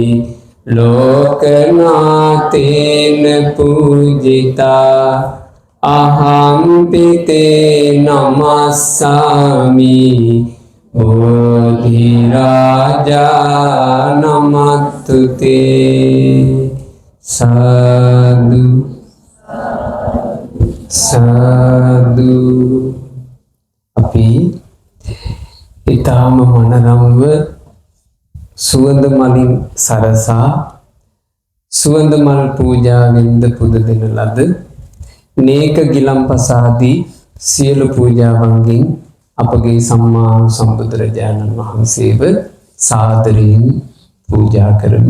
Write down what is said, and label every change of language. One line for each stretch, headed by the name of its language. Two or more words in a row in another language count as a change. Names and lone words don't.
Pali: ලෝකනාතේන පූජිතා අහං පිතේ නමස්සාමි බෝධි රාජා නමත්තුතේ සාදු සාදු.
Sinhala: අපි ඊටාම මනරම්ව සුවඳ මලින් සරසා සුවඳ මල් පූජාවෙන්ද පුද දෙන ලද නේක ගිලම්පසාදී සියලු පූජාවන්ගෙන් අපගේ සම්මා සම්බුදුරජාණන් වහන්සේව සාදරයෙන් පූජා කරමු.